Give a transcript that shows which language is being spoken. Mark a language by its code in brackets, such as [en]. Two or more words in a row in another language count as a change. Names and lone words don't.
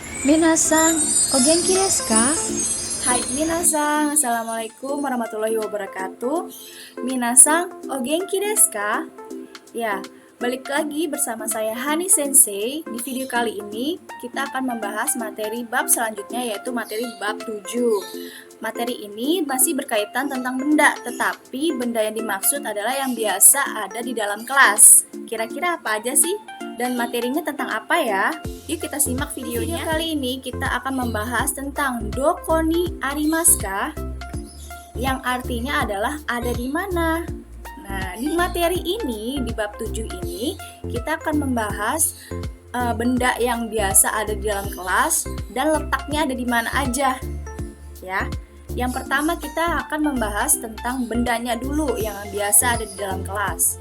[ja] 皆さん、お元気ですか? [id] Hai minasan, [ar] السلام عليكم ورحمة الله وبركاته. [ja] 皆さん、お元気ですか? [id] Ya, balik lagi bersama saya Hani Sensei. Di video kali ini kita akan membahas materi bab selanjutnya, yaitu materi bab 7. Materi ini masih berkaitan tentang benda, tetapi benda yang dimaksud adalah yang biasa ada di dalam kelas. Kira-kira apa aja sih? Dan materinya tentang apa ya? Yuk kita simak videonya. Video kali ini kita akan membahas tentang [ja] どこにありますか? [id] Yang artinya adalah ada di mana. Nah, di materi ini, di bab 7 ini, kita akan membahas benda yang biasa ada di dalam kelas dan letaknya ada di mana aja. Ya. Yang pertama kita akan membahas tentang bendanya dulu yang biasa ada di dalam kelas.